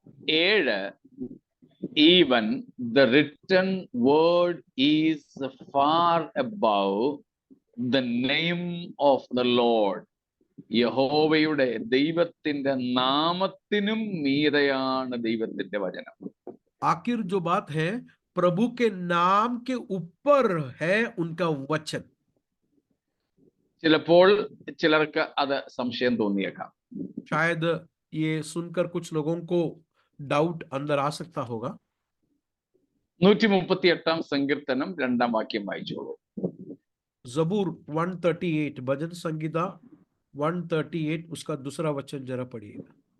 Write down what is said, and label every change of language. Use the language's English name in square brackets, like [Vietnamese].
[English] ഏഴ്, even the written word is far above the name of the Lord. [Malayalam] യഹോവയുടെ ദൈവത്തിന്റെ നാമത്തിനും മീതെയാണ് ദൈവത്തിന്റെ വചനം. [Hindi] आखिर जो बात है, प्रभु के नाम के ऊपर है उनका वचन। [Malayalam] ചിലപ്പോൾ ചിലർക്ക് അത് സംശയം തോന്നിയേക്കാം. [Hindi] शायद ये सुनकर कुछ लोगों को डाउट अंदर आ सकता होगा। [Malayalam] 138 സങ്കീർത്തനം 2 വാക്യം വായിച്ചോളൂ. [Hindi] जबूर 138, भजन संगीता 138, उसका दूसरा वचन जरा पढ़िएगा।